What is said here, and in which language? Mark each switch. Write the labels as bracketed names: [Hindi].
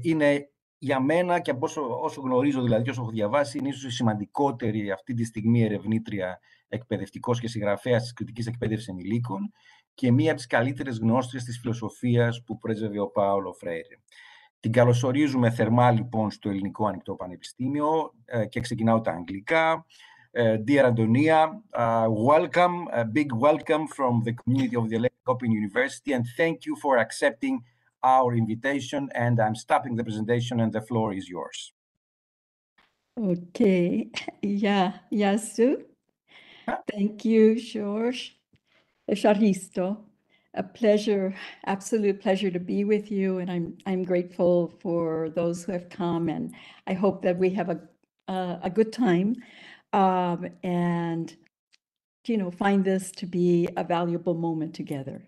[Greek] Είναι για μένα, και από όσο γνωρίζω δηλαδή και όσο έχω διαβάσει, είναι ίσως η σημαντικότερη αυτή τη στιγμή ερευνήτρια, εκπαιδευτικός και συγγραφέας της κριτικής εκπαίδευσης ενηλίκων, και μία από τις καλύτερες γνώστριες της φιλοσοφίας που πρέσβευε ο Πάολο Φρέιρε. Την καλωσορίζουμε θερμά λοιπόν στο Ελληνικό Ανοιχτό Πανεπιστήμιο, και ξεκινάω τα αγγλικά. [English] Dear Antonia, welcome, a big welcome from the community of the Hellenic Open University, and thank you for accepting our invitation, and I'm stopping the presentation and the floor is yours. [Greek] Okay, γεια σου. [English] Thank you, George. [Greek] Ευχαριστώ. [English] A pleasure, absolute pleasure to be with you, and I'm grateful for those who have come, and I hope that we have a good time, and find this to be a valuable moment together.